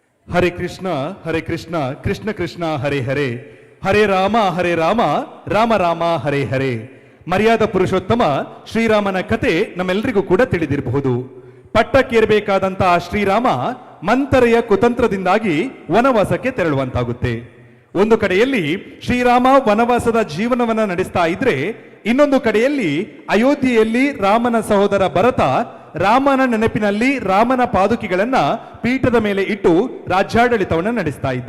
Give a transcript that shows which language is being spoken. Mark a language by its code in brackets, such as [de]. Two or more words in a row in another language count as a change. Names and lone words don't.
[sa] ಹರೇ ಕೃಷ್ಣ ಕೃಷ್ಣ ಕೃಷ್ಣ ಹರೇ ಹರೇ, ಹರೇ ರಾಮ ರಾಮ ರಾಮ ಹರೇ ಹರೇ. [kn] ಮರ್ಯಾದ ಪುರುಷೋತ್ತಮ ಶ್ರೀರಾಮನ ಕತೆ ನಮ್ಮೆಲ್ಲರಿಗೂ ಕೂಡ ತಿಳಿದಿರಬಹುದು. ಪಟ್ಟಕ್ಕೇರಬೇಕಾದಂತಹ ಶ್ರೀರಾಮ ಮಂಥರೆಯ ಕುತಂತ್ರದಿಂದಾಗಿ ವನವಾಸಕ್ಕೆ ತೆರಳುವಂತಾಗುತ್ತೆ. ಒಂದು ಕಡೆಯಲ್ಲಿ ಶ್ರೀರಾಮ ವನವಾಸದ ಜೀವನವನ್ನ ನಡೆಸ್ತಾ ಇದ್ರೆ, ಇನ್ನೊಂದು ಕಡೆಯಲ್ಲಿ ಅಯೋಧ್ಯೆಯಲ್ಲಿ ರಾಮನ ಸಹೋದರ ಭರತ ರಾಮನ ನೆನಪಿನಲ್ಲಿ ರಾಮನ ಪಾದುಕೆಗಳನ್ನ ಪೀಠದ ಮೇಲೆ ಇಟ್ಟು ರಾಜ್ಯಾಡಳಿತವನ್ನ ನಡೆಸ್ತಾ ಇದ್ದ.